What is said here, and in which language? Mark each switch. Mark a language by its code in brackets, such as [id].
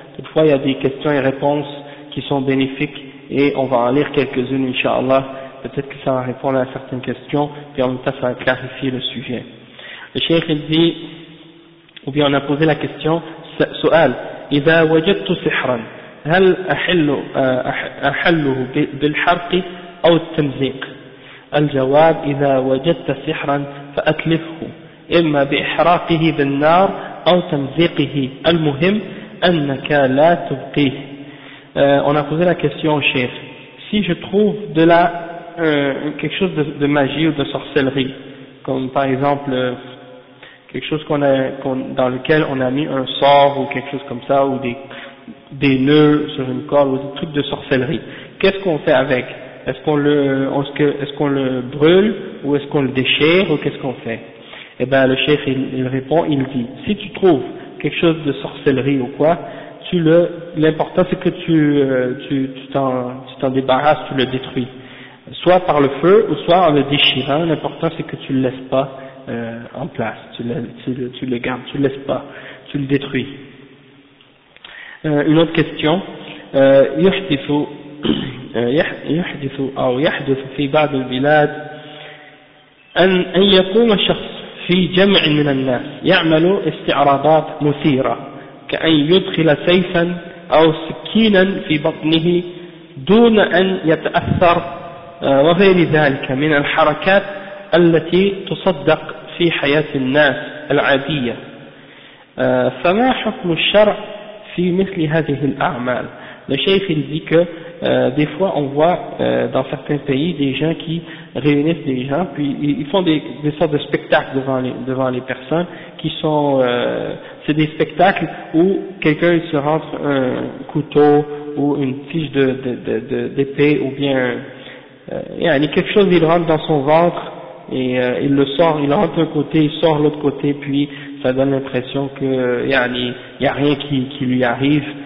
[fr] Toutefois, il y a des questions et réponses qui sont bénéfiques et on va en lire quelques-unes inchallah. Peut-être que ça va répondre à certaines questions et en même temps ça va clarifier le sujet. Le cheikh il dit ou bien on a posé la question [ar] سؤال إذا وجدت سحرا هل أحله بالحرق أو التمزيق الجواب إذا وجدت سحرا فأتلفه إما بإحراقه بالنار أو تمزيقه المهم أنك لا تبقيه. [fr] On a posé la question au chef. Si je trouve de la quelque chose de magie ou de sorcellerie, comme par exemple quelque chose dans lequel on a mis un sort ou quelque chose comme ça ou des nœuds sur une corde ou des trucs de sorcellerie, qu'est-ce qu'on fait avec? Est-ce qu'on le brûle ou est-ce qu'on le déchire ou qu'est-ce qu'on fait? Eh ben le cheikh il répond, il dit, si tu trouves quelque chose de sorcellerie ou quoi, l'important c'est que tu t'en débarrasses, tu le détruis, soit par le feu ou soit en le déchirant. L'important c'est que tu le laisses pas en place, tu le gardes, tu le laisses pas, tu le détruis. Une autre question, [ar] يحدث أو يحدث في بعض البلاد أن يقوم شخص في جمع من الناس يعمل استعراضات مثيرة كأن يدخل سيفا أو سكينا في بطنه دون أن يتأثر وغير ذلك من الحركات التي تصدق في حياة الناس العادية فما حكم الشرع في مثل هذه الأعمال لشيخ الذكى. [fr] Des fois, on voit dans certains pays des gens qui réunissent des gens, puis ils font des sortes de spectacles devant les personnes, qui sont, c'est des spectacles où quelqu'un se rentre un couteau ou une tige d'épée ou bien quelque chose, il rentre dans son ventre et il le sort, il rentre d'un côté, il sort l'autre côté, puis ça donne l'impression que il y a rien qui lui arrive.